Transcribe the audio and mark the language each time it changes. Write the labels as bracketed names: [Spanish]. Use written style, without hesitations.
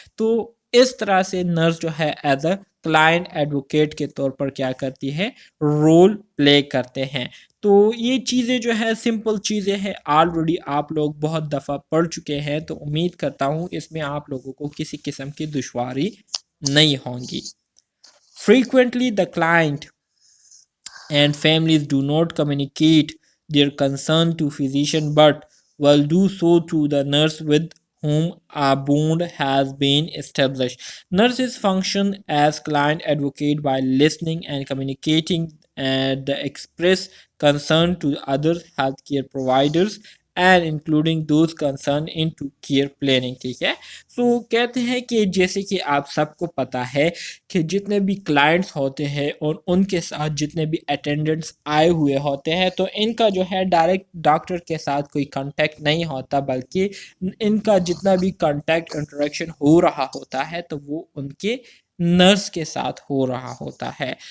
[Urdu] تو اس طرح سے نرس جو ہے [English] as a client advocate [Urdu] کے طور پر کیا کرتی ہے، رول پلے کرتے ہیں. تو یہ چیزیں جو ہے سمپل چیزیں ہیں، آلریڈی آپ لوگ بہت دفعہ پڑھ چکے ہیں، تو امید کرتا ہوں اس میں آپ لوگوں کو کسی قسم کی دشواری نہیں ہوں گی. [English] Frequently the client and families do not communicate their concern to physician, but will do so to the nurse with whom a bond has been established. Nurses function as client advocate by listening and communicating the express concern to other healthcare providers and including those concerned into care planning. [Urdu] ٹھیک ہے. سو کہتے ہیں کہ جیسے کہ آپ سب کو پتہ ہے کہ جتنے بھی کلائنٹس ہوتے ہیں اور ان کے ساتھ جتنے بھی اٹینڈنٹس آئے ہوئے ہوتے ہیں تو ان کا جو ہے ڈائریکٹ ڈاکٹر کے ساتھ کوئی کانٹیکٹ نہیں ہوتا، بلکہ ان کا جتنا بھی کانٹیکٹ انٹریکشن ہو رہا ہوتا ہے تو وہ ان کے نرس کے ساتھ ہو رہا ہوتا ہے.